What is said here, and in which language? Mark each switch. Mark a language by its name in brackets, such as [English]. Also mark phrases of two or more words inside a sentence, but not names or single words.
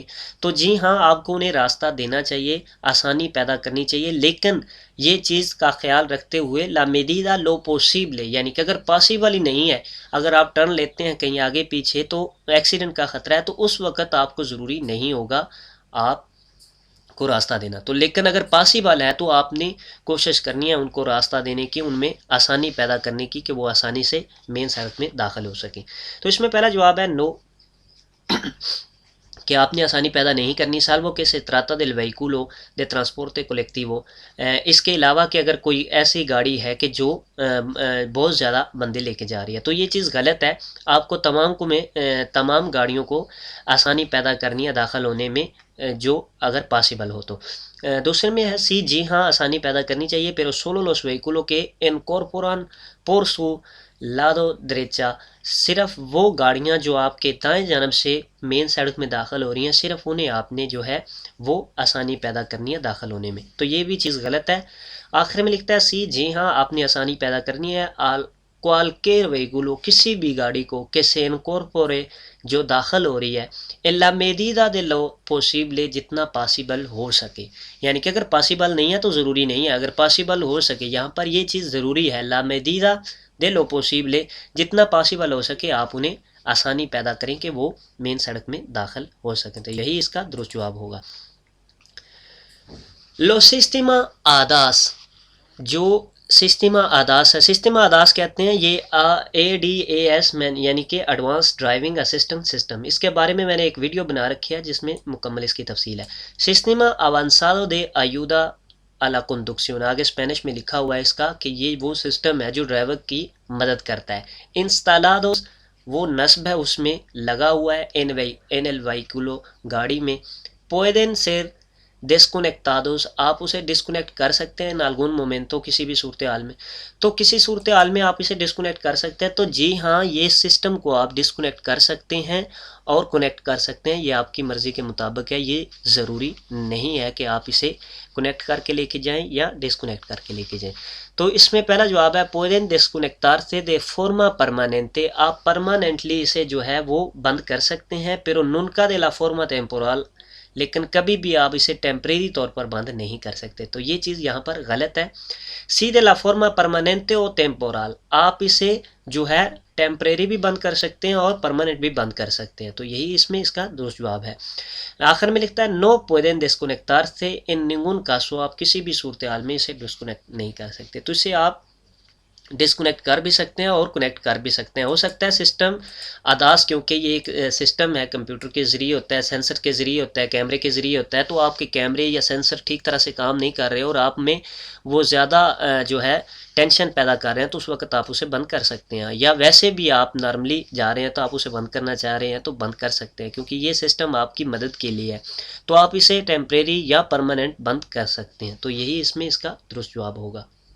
[Urdu] تو جی ہاں، آپ کو انہیں راستہ دینا چاہیے، آسانی پیدا کرنی چاہیے، لیکن یہ چیز کا خیال رکھتے ہوئے [Spanish] la medida lo posible, [Urdu] یعنی کہ اگر پاسیبل ہی نہیں ہے، اگر آپ ٹرن لیتے ہیں کہیں آگے پیچھے تو ایکسیڈنٹ کا خطرہ ہے، تو اس وقت آپ کو ضروری نہیں ہوگا آپ کو راستہ دینا۔ تو لیکن اگر پاسیبل ہے تو آپ نے کوشش کرنی ہے ان کو راستہ دینے کی، ان میں آسانی پیدا کرنے کی کہ وہ آسانی سے مین سڑک میں داخل ہو سکیں۔ تو اس میں پہلا جواب ہے نو، کہ آپ نے آسانی پیدا نہیں کرنی، [Spanish] salvo que se trata del vehículo de transporte colectivo، [Urdu] اس کے علاوہ کہ اگر کوئی ایسی گاڑی ہے کہ جو بہت زیادہ بندے لے کے جا رہی ہے، تو یہ چیز غلط ہے۔ آپ کو تمام گاڑیوں کو آسانی پیدا کرنی ہے داخل ہونے میں، جو اگر پاسبل ہو تو۔ دوسرے میں ہے سی، جی ہاں آسانی پیدا کرنی چاہیے، [Spanish] pero solo los vehículos que incorporan por su lado derecha، [Urdu] صرف وہ گاڑیاں جو آپ کے دائیں جانب سے مین سڑک میں داخل ہو رہی ہیں، صرف انہیں آپ نے جو ہے وہ آسانی پیدا کرنی ہے داخل ہونے میں، تو یہ بھی چیز غلط ہے۔ آخر میں لکھتا ہے سی، جی ہاں آپ نے آسانی پیدا کرنی ہے [Spanish] cualquier vehículo، [Urdu] کسی بھی گاڑی کو [Spanish] que se incorpore، [Urdu] جو داخل ہو رہی ہے [Spanish] en la medida de lo posible، [Urdu] جتنا پاسبل ہو سکے، یعنی کہ اگر پاسبل نہیں ہے تو ضروری نہیں ہے، اگر پاسبل ہو سکے، یہاں پر یہ چیز ضروری ہے [Spanish] la medida de lo posible، [Urdu] جتنا پاسبل ہو سکے آپ انہیں آسانی پیدا کریں کہ وہ مین سڑک میں داخل ہو سکیں، تو یہی اس کا درست جواب ہوگا۔ [Spanish] lo sistema ADAS, [Urdu] جو سسٹما آداس ہے، سسٹما آداس کہتے ہیں یہ ADAS یعنی کہ [English] advance driving assistant system, [Urdu] اس کے بارے میں نے ایک ویڈیو بنا رکھی ہے جس میں مکمل اس کی تفصیل ہے۔ [Spanish] سسٹما avanzado de ayuda a la conducción، [Urdu] آگے اسپینش میں لکھا ہوا ہے اس کا کہ یہ وہ سسٹم ہے جو ڈرائیور کی مدد کرتا ہے۔ instalados، وہ نصب ہے اس میں لگا ہوا ہے [Spanish] en el vehículo، [Urdu] گاڑی میں۔ [Spanish] pueden ser desconectados، [Urdu] آپ اسے ڈسکنیکٹ کر سکتے ہیں [Spanish] en algún momento، [Urdu] کسی بھی صورتحال میں، تو کسی صورتحال میں آپ اسے ڈسکنیکٹ کر سکتے ہیں، تو جی ہاں یہ سسٹم کو آپ ڈسکنیکٹ کر سکتے ہیں اور کنیکٹ کر سکتے ہیں، یہ آپ کی مرضی کے مطابق ہے، یہ ضروری نہیں ہے کہ آپ اسے کنیکٹ کر کے لے کے جائیں یا ڈسکنیکٹ کر کے لے کے جائیں۔ تو اس میں پہلا جواب ہے [Spanish] pueden desconectarse de forma permanente، [Urdu] آپ پرماننٹلی اسے جو ہے وہ بند کر سکتے ہیں، [Spanish] pero nunca de la forma temporal، [Urdu] لیکن کبھی بھی آپ اسے ٹیمپریری طور پر بند نہیں کر سکتے، تو یہ چیز یہاں پر غلط ہے۔ [Spanish] سی de la forma permanente o temporal، [Urdu] آپ اسے جو ہے ٹیمپریری بھی بند کر سکتے ہیں اور پرماننٹ بھی بند کر سکتے ہیں، تو یہی اس میں اس کا درست جواب ہے۔ آخر میں لکھتا ہے [Spanish] no pueden desconectarse en ningún caso، [Urdu] آپ کسی بھی صورتحال میں اسے ڈسکنیکٹ نہیں کر سکتے، تو اسے آپ ڈسکنیکٹ کر بھی سکتے ہیں اور کنیکٹ کر بھی سکتے ہیں۔ ہو سکتا ہے سسٹم آداس، کیونکہ یہ ایک سسٹم ہے کمپیوٹر کے ذریعے ہوتا ہے، سینسر کے ذریعے ہوتا ہے، کیمرے کے ذریعے ہوتا ہے، تو آپ کے کیمرے یا سینسر ٹھیک طرح سے کام نہیں کر رہے اور آپ میں وہ زیادہ جو ہے ٹینشن پیدا کر رہے ہیں، تو اس وقت آپ اسے بند کر سکتے ہیں، یا ویسے بھی آپ نارملی جا رہے ہیں تو آپ اسے بند کرنا چاہ رہے ہیں تو بند کر سکتے ہیں، کیونکہ یہ سسٹم آپ کی مدد کے لیے ہے، تو آپ اسے ٹیمپریری یا پرماننٹ بند کر سکتے ہیں، تو یہی اس میں اس کا درست جواب ہوگا۔